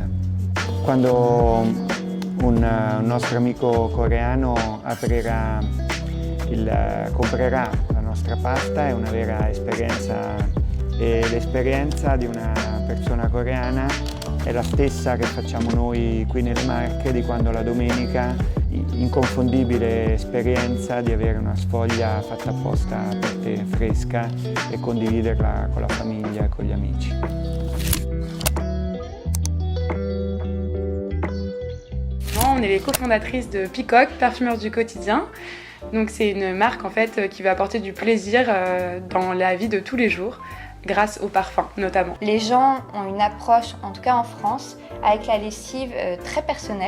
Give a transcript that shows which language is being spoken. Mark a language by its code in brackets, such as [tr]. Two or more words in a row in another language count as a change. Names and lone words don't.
[it] Quando un nostro amico coreano comprerà la nostra pasta è una vera esperienza e l'esperienza di una persona coreana è la stessa che facciamo noi qui nelle Marche di quando la domenica, inconfondibile esperienza di avere una sfoglia fatta apposta per te, fresca, e condividerla con la famiglia e con gli amici. [fr] On est les cofondatrices de Peacock, parfumeurs du quotidien. Donc c'est une marque en fait qui va apporter du plaisir dans la vie de tous les jours, grâce au parfum notamment. Les gens ont une approche, en tout cas en France, avec la lessive très personnelle.